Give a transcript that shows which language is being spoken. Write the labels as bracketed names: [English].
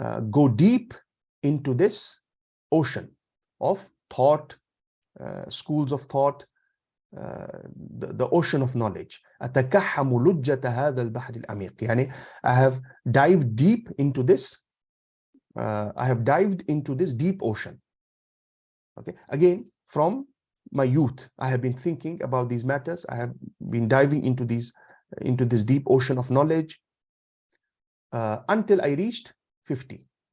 [English] go deep into this ocean of thought, schools of thought, the ocean of knowledge. [Arabic] أتكحم لجة هذا البحر العميق. [English] يعني I have dived deep into this. I have dived into this deep ocean. Okay. Again, from my youth, I have been thinking about these matters. I have been diving into this deep ocean of knowledge until I reached 50.